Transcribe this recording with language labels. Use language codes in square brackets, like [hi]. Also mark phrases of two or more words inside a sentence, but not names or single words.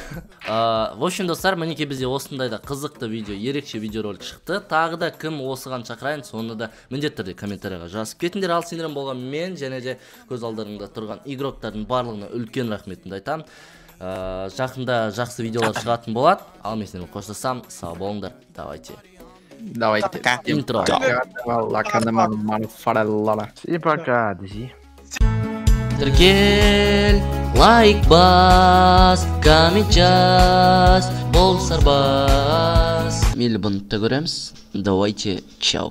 [ru] В общем, [kk] достар, мінеке бізде осындайда қызықты видео, ерекше видеоролик шықты. Тағы да кім осыған шақырайын, соны да міндетті түрде комментарияға жазып кетіңдер. Ал сендерім болған мен және де көз алдарыңда тұрған игроктардың барлығына үлкен рахметімді айтамын. Жақында жақсы видеолар шығатын болады. Ал мен сендермен қоштасам, сау болыңдар. [ru] Давайте. Интро. И пока, друзья. [kk] Тіркел, лайк бас, коммент жаз, бол Сарбаз. Мейлі бұны көреміз. Давайте, чау.